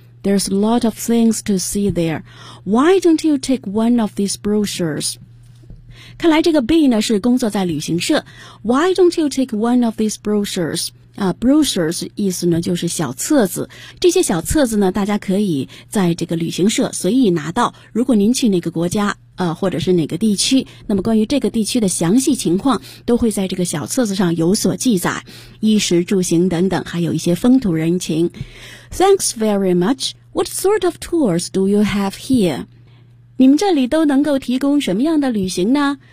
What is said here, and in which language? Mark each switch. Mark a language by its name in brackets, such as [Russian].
[English] There's a lot of things to see there. Why don't you take one of these brochures? [Chinese] 看来这个 B 呢是工作在旅行社。 [English] Why don't you take one of these brochures? [Chinese] Brochures 意思呢就是小册子，这些小册子呢大家可以在这个旅行社随意拿到，如果您去哪个国家或者是哪个地区，那么关于这个地区的详细情况都会在这个小册子上有所记载，衣食住行等等，还有一些风土人情。 [English] Thanks very much. What sort of tours do you have here? [Chinese] 你们这里都能够提供什么样的旅行呢？